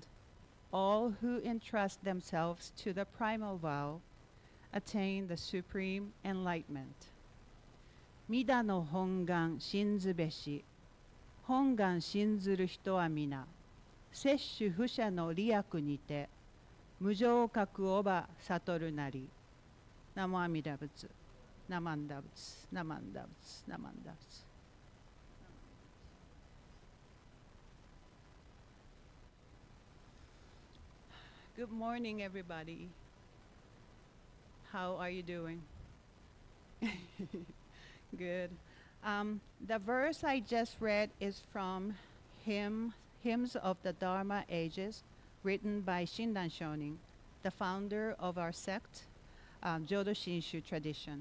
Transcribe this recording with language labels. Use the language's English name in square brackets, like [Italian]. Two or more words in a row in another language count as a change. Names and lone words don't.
[English] All who entrust themselves to the primal vow attain the supreme enlightenment. [Japanese] 弥陀の本願信ずべし. 本願信ずる人はみな. 摂取不捨の利益にて無常覚をば悟るなり。ナモアミダ仏ナマンダ仏ナマンダ仏ナマンダ仏。 [English] Good morning, everybody. How are you doing? Good. The verse I just read is from Hymns of the Dharma Ages, written by Shinran Shonin, the founder of our sect, Jodo Shinshu tradition.